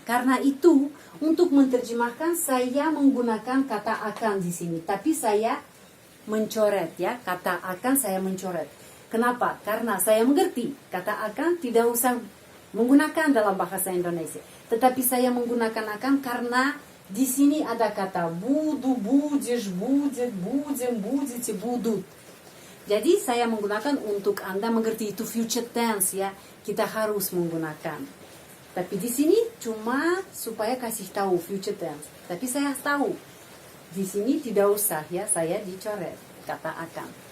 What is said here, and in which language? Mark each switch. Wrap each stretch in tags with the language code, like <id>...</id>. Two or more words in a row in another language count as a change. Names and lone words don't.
<id>Karena itu untuk menerjemahkan saya menggunakan kata akan di sini. Tapi saya mencoret, ya, kata akan saya mencoret. Kenapa? Karena saya mengerti kata akan tidak usah menggunakan dalam bahasa Indonesia. Tetapi saya menggunakan akan karena di sini ada kata</id> <ru>буду, будешь, будет, будем, будете, будут.</ru> <id>Jadi saya menggunakan untuk Anda mengerti itu</id> <en>future tense,</en> <id>ya. Kita harus menggunakan. Tapi di sini cuma supaya kasih tahu</id> <en>future tense.</en> <id>Tapi saya tahu di sini tidak usah, ya, saya dicoret kata akan.</id>